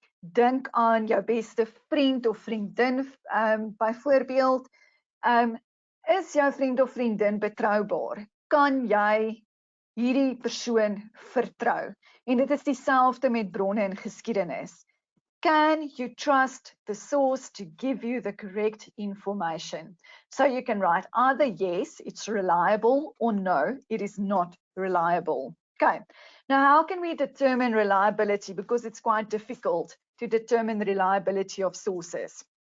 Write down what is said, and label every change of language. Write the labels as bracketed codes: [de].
[af] Dink aan jou beste vriend of vriendin, byvoorbeeld, is jou vriend of vriendin betroubaar? Kan jy hierdie persoon vertrou? En dit is dieselfde met bronne in geskiedenis. [en] Can you trust the source to give you the correct information? So you can write either yes, it's reliable, or no, it is not reliable. Okay, now how can we determine reliability? Because it's quite difficult to determine the reliability of sources.